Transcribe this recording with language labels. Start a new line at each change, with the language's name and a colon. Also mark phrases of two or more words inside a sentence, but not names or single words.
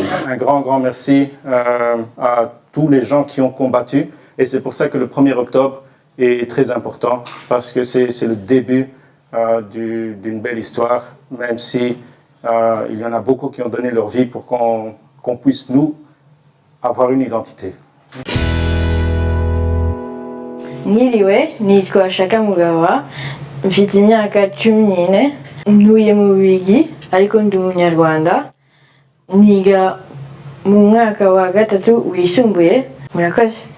French: Un grand merci à tous les gens qui ont combattu et c'est pour ça que le 1er octobre est très important parce que c'est le début d'une belle histoire, même si il y en a beaucoup qui ont donné leur vie pour qu'on puisse, nous, avoir une identité.
Kinyarwanda: Mwiriwe, nitwa Shaka Mugawa, mfite imyaka 14, ntuye mu Bubiligi ariko ndi umunyarwanda, niga mu mwaka wa 3 wisumbuye. Murakoze.